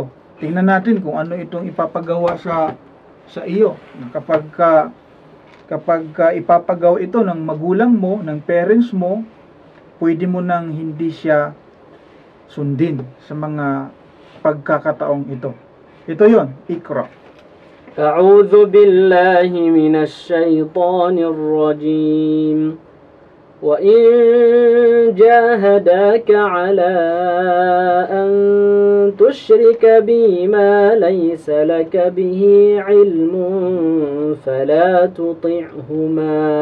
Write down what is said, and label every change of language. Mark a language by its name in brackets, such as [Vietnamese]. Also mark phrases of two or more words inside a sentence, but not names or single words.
[Filipino] Tingnan natin kung ano itong ipapagawa sa iyo. Kapag ipapagaw ito ng magulang mo, ng parents mo, pwede mo nang hindi siya sundin sa mga pagkakataong ito. Ito yon, Iqra. [Arabic] أعوذ بالله من الشيطان الرجيم وإن جاهداك على أن تشرك بي ما ليس لك به علم فلا تطعهما